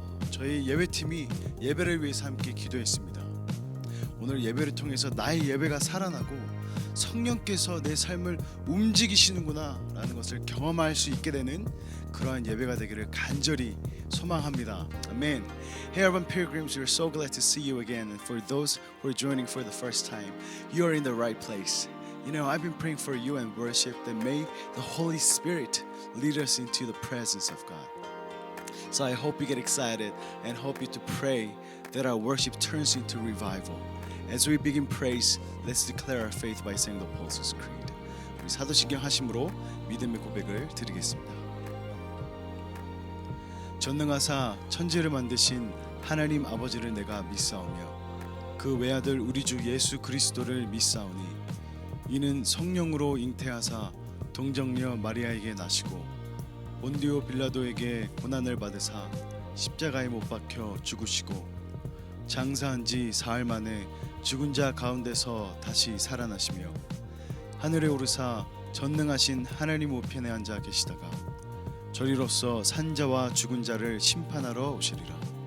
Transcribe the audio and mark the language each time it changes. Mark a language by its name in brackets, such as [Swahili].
[Korean] 저희 예배팀이 예배를 위해서 함께 기도했습니다. 오늘 예배를 통해서 나의 예배가 살아나고 성령께서 내 삶을 움직이시는구나 라는 것을 경험할 수 있게 되는 그러한 예배가 되기를 간절히 소망합니다. 아멘. [English] Hey urban pilgrims, we're so glad to see you again. And for those who are joining for the first time, you are in the right place. You know, I've been praying for you and worship that may the Holy Spirit lead us into the presence of God. So I hope you get excited and hope you to pray that our worship turns into revival. As we begin praise, let's declare our faith by saying the Apostles' Creed. [Korean] 우리 사도신경 하심으로 믿음의 고백을 드리겠습니다. 전능하사 천지를 만드신 하나님 아버지를 내가 믿사오며 그 외아들 우리 주 예수 그리스도를 믿사오니 이는 성령으로 잉태하사 동정녀 마리아에게 나시고 본디오 빌라도에게 고난을 받으사 십자가에 못 박혀 죽으시고 장사한 지 사흘 만에 죽은 자 가운데서 다시 살아나시며 하늘에 오르사 전능하신 하나님 우편에 앉아 계시다가 저리로서 산자와 죽은 자를 심판하러 오시리라.